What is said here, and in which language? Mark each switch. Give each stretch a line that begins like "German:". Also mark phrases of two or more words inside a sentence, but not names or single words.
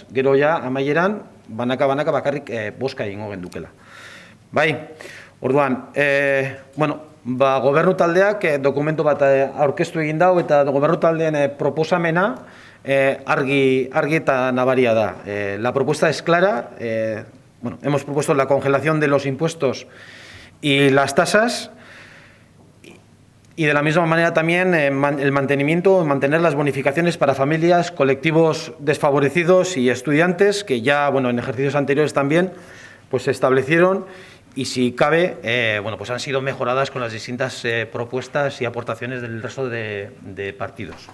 Basque: Gero ja amaieran banaka bakarrik boska egingo gendukela. Bai, orduan, bueno, gobernu taldeak dokumentu bat aurkeztu egin dau eta gobernu taldeen proposamena argi eta nabaria da.
Spanish: La propuesta es clara, bueno, hemos propuesto la congelación de los impuestos y las tasas, y de la misma manera también el mantener las bonificaciones para familias, colectivos desfavorecidos y estudiantes, que ya, bueno, en ejercicios anteriores también pues se establecieron y si cabe, bueno, pues han sido mejoradas con las distintas propuestas y aportaciones del resto de partidos.